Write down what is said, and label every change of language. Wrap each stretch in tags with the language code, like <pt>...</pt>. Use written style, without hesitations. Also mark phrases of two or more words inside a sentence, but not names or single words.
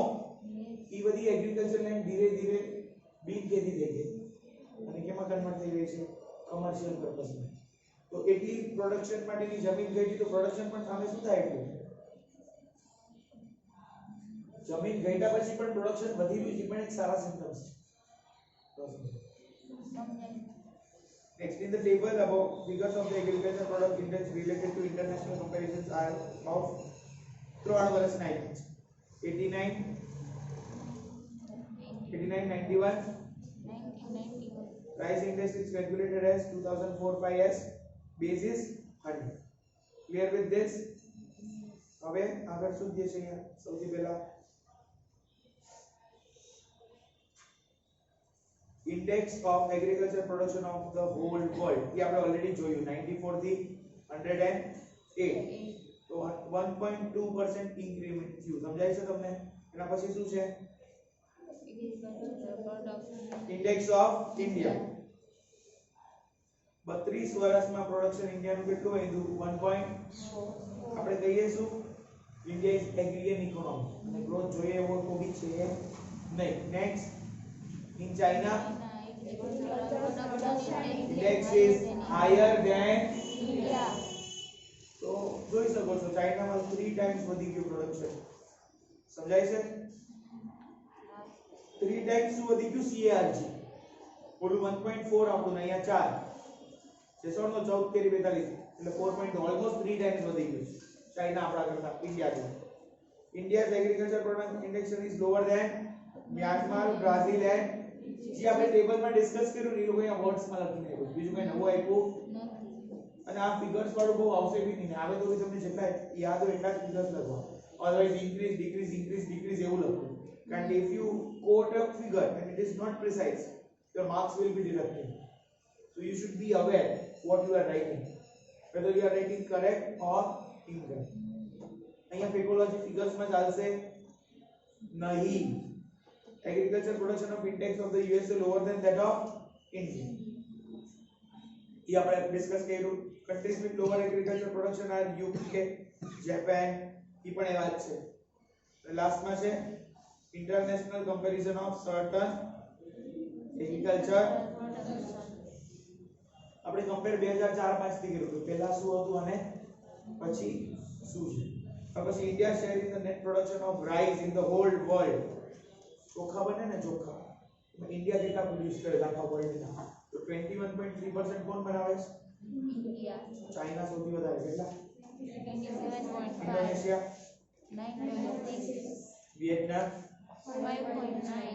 <gu>ઈ બધી</gu> <en>agriculture land</en> <gu>ધીરે ધીરે બિનખેતી થઈ ગઈ અને કેમાં કન્વર્ટ થઈ ગઈ છે?</gu> <en>commercial purposeમાં.</en> <gu>તો એટલી પ્રોડક્શન માટેની જમીન ગઈ તો પ્રોડક્શન પણ સામે શું થાય? એટલું જમીન ગઈતા પછી પણ પ્રોડક્શન વધી રહ્યું છે, પણ એક સારા સિમ્પટમ્સ છે.</gu> <en>Next, in the table above, figures of the agriculture product index related to international comparisons are of 3</en> <gu>વર્ષના આપ્યા છે.</gu> <en>89, 89 89, 91. 1991. Price index is calculated as 2004 as basis 100. Clear with this?</en> <gu>હવે આગળ શું દે છે અહીંયા સૌથી પહેલા</gu> <en>index of agriculture production of the whole world</en> <gu>એ આપણે ઓલરેડી જોયું 94 થી 108 તો 1.2% ઇન્ક્રીમેન્ટ થયું સમજાય છે તમને એના પછી શું છે</gu> <en>index of India</en> <gu>32 વર્ષમાં પ્રોડક્શન ઇન્ડિયાનું કેટલું વધ્યું 1. આપણે કહીએ શું</gu> <en>India is agrarian economy</en> <gu>અને ગ્રોથ જોઈએ એવો તો બી છે નહીં નેક્સ્ટ</gu> <en>in China index is higher than India.</en> <gu>તો જોઈ શકો છો ચાઇનામાં 3 ટાઈમ્સ વધી ગયું પ્રોડક્શન સમજાય છે 3 ટાઈમ્સ શું વધી ગયું CAGR ઓલું 1.4 આપણું ને અહીંયા 4 6 નો 14 તેરી 42 એટલે 4. ઓલમોસ્ટ 3 ટાઈમ્સ વધી ગયું ચાઇના આપણા કરતા ઇન્ડિયા</gu> <en>India's agriculture production index is lower than Myanmar, Brazil and</en> <gu>જે આપણે ટેબલમાં ડિસ્કસ કર્યું એ લોકો અહીંયા વર્ડ્સમાં લખીને આપ્યું બીજું કઈ નવું આપ્યું અને આ ફિગર્સ વાળું બહુ આવશે બી નહીં આવે તો તમને જેટલા યાદ હોય એટલા જ ફિગર્સ લખવા</gu> <en>otherwise increase decrease</en> <gu>એવું લખવું કારણ કે</gu> <en>if you quote a figure and it is not precise your marks will be deducted so you should be aware what you are writing whether you are writing correct or incorrect</en> <gu>અહીંયા ફિકોલોજી ફિગર્સ માં ચાલશે નહીં</gu> <en>agriculture production of index of the USA lower than that of India ये</en> <gu>આપણે ડિસ્કસ કર્યું</gu> <en>countries with lower agriculture production are UK Japan</en> <gu>એ પણ એ વાત છે લાસ્ટ માં છે</gu> <en>international comparison of certain agriculture</en> <gu>આપણે કમ્પેર 2004-5 થી કર્યું પહેલા શું હતું અને પછી શું છે પછી</gu> <en>India share in the net production of rice in the whole world</en> <gu>ચોખા બને ને ચોખા ઇન્ડિયા કેટલા પ્રોડ્યુસ કરે આખા વર્લ્ડના તો 21.3% કોણ બનાવે છે India. ચાઇના સૌથી વધારે કેટલા 27.5. ઇન્ડોનેશિયા 9.6. વિયેતનામ 5.9.</gu>